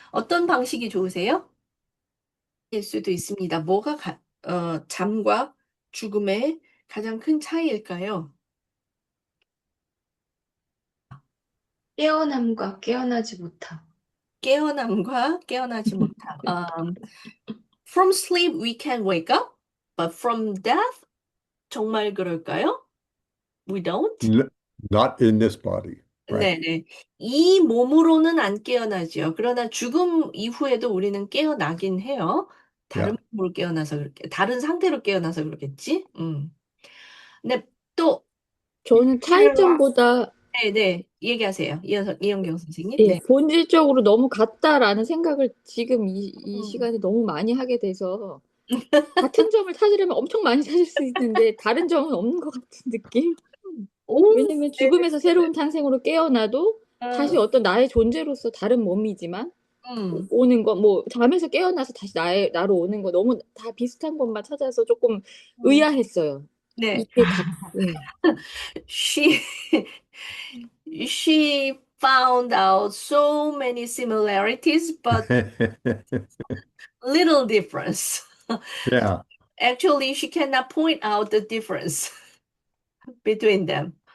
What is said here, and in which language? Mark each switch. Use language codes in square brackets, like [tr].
[ko] 어떤 방식이 좋으세요? 일 수도 있습니다. 잠과 죽음의 가장 큰 차이일까요? 깨어남과 깨어나지 못함. 깨어남과 깨어나지 못함. [en] From sleep we can wake up, but from death [ko] 정말 그럴까요? [en] We don't? Not in this body, right? [ko] 네네. 이 몸으로는 안 깨어나죠. 그러나 죽음 이후에도 우리는 깨어나긴 해요. 다른 [en] Yeah. [ko] 몸으로 깨어나서 다른 상태로 깨어나서 그렇겠지? 근데 또, 저는 차이점보다 네네. 얘기하세요. 이현경 선생님. 예, 네. 본질적으로 너무 같다라는 생각을 지금 이 음. 시간에 너무 많이 하게 돼서 같은 점을 찾으려면 엄청 많이 찾을 수 있는데 다른 점은 없는 것 같은 느낌? 오, 왜냐면 죽음에서 새로운 탄생으로 깨어나도 다시 어떤 나의 존재로서 다른 몸이지만 오는 거, 뭐, 잠에서 깨어나서 다시 나로 오는 거 너무 다 비슷한 것만 찾아서 조금 의아했어요. 네. 이게 네. [en] She she found out so many similarities, but little difference. Yeah. Actually, she cannot point out the difference between them.